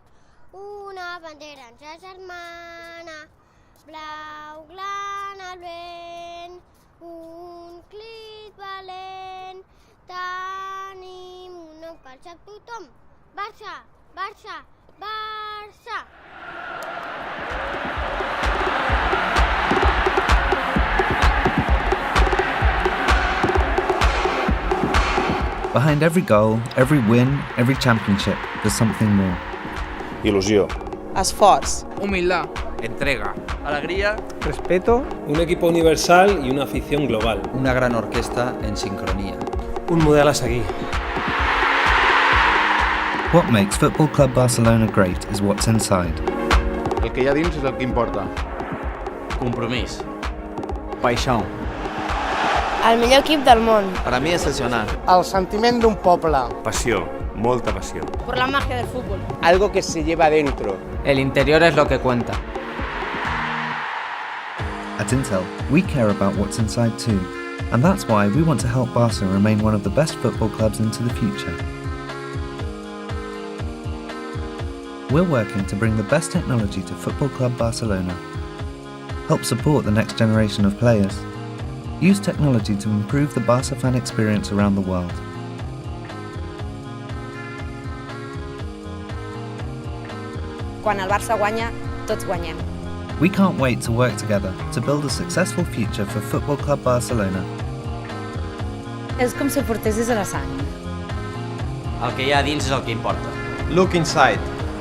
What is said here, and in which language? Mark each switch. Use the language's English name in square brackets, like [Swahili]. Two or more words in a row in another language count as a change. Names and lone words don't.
[Catalan] Una bandera ens agermana, blau glan al vent, un crit valent. Tenim un nom que el sap tothom. Barça, Barça, Barça! [English] Behind every goal, every win, every championship, there's something more. [Catalan] Il·lusió. Esforç. [Spanish] Humildad. Entrega. Alegría. Respeto. Un equipo universal y una afición global. Una gran orquesta en sincronía. [Catalan] Un model a seguir. [English] What makes Football Club Barcelona great is what's inside. [Catalan] El que hi ha dins és el que importa. Compromís. [Portuguese] Paixão. [Catalan] El millor equip del món. [Spanish] Para mí excepcional. [Catalan] El sentiment d'un poble. Passió, molta passió. [Spanish] Por la magia del fútbol. Algo que se lleva dentro. El interior es lo que cuenta. [English] At Intel, we care about what's inside too, and that's why we want to help Barca remain one of the best football clubs into the future. We're working to bring the best technology to Football Club Barcelona, help support the next generation of players, use technology to improve the Barca fan experience around the world. [Catalan] Quan el Barça guanya, tots guanyem. [English] We can't wait to work together to build a successful future for Football Club Barcelona. [Catalan] És com si ho portessis a la sang. El que hi ha dins és el que importa. [English] Look inside.